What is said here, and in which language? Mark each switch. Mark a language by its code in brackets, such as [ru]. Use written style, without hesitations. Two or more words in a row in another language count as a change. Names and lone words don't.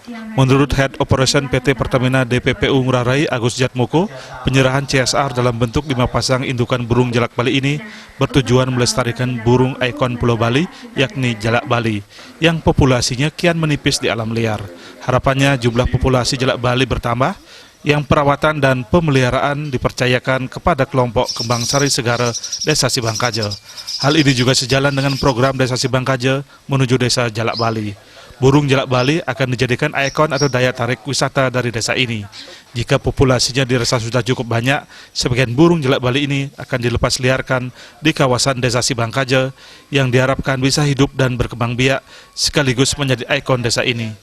[id] Menurut [en] Head Operation [id] PT Pertamina DPPU Ngurah Rai, Agus Sujatmoko, penyerahan CSR dalam bentuk 5 pasang indukan burung jalak Bali ini bertujuan melestarikan burung ikon Pulau Bali, yakni jalak Bali, yang populasinya kian menipis di alam liar. Harapannya jumlah populasi jalak Bali bertambah, yang perawatan dan pemeliharaan dipercayakan kepada kelompok Kembang Sari Segara Desa Sibangkaja. Hal ini juga sejalan dengan program Desa Sibangkaja menuju Desa Jalak Bali. Burung jalak Bali akan dijadikan ikon atau daya tarik wisata dari desa ini. Jika populasinya dirasa sudah cukup banyak, sebagian burung jalak Bali ini akan dilepas liarkan di kawasan Desa Sibangkaja yang diharapkan bisa hidup dan berkembang biak sekaligus menjadi ikon desa ini.